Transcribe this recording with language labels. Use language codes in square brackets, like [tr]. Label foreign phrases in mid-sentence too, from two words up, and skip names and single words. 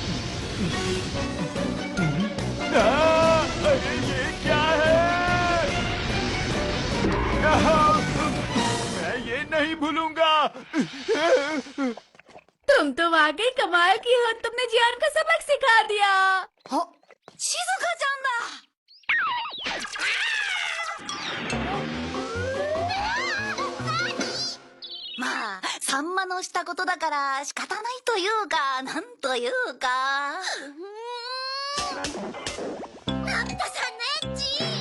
[hi] अरे ये क्या है? मैं ये नहीं भूलूंगा। तुम तो वाकई कमाल की हो। तुमने जियान को सबक सिखा दिया। [ja] शिजुका-chanだ。まあ、サンマのしたことだから仕方ないというか、なんというか。のび太さんのエッチ。